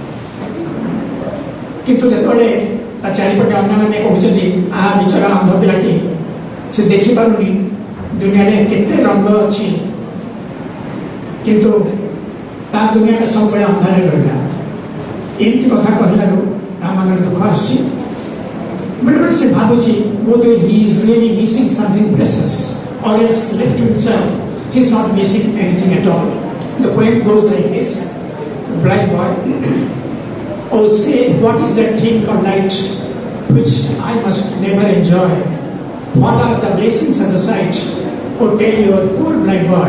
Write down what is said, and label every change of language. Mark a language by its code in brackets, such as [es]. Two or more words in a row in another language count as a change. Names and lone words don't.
[or] କିନ୍ତୁ ଯେତେବେଳେ ତା ଚାରିପଟେ ଅନ୍ୟମାନେ କହୁଛନ୍ତି ଆ ବିଚରା ଅନ୍ଧ ପିଲାଟି, ସେ ଦେଖିପାରୁନି ଦୁନିଆରେ କେତେ ରଙ୍ଗ ଅଛି, କିନ୍ତୁ ତା ଦୁନିଆଟା ସବୁବେଳେ ଅନ୍ଧାରରେ ରହିଲା. ଏମିତି କଥା କହିଲାରୁ ତା ମନରେ ଦୁଃଖ ଆସୁଛି. ବେଳେବେଳେ ସେ ଭାବୁଛି ବୋଧେ [en] he is really missing something precious, or else left to himself he is not missing anything at all. The poem goes like this: Black boy, oh say what is that thing called light which I must never enjoy? What are the blessings of the sight? Oh tell your poor blind boy.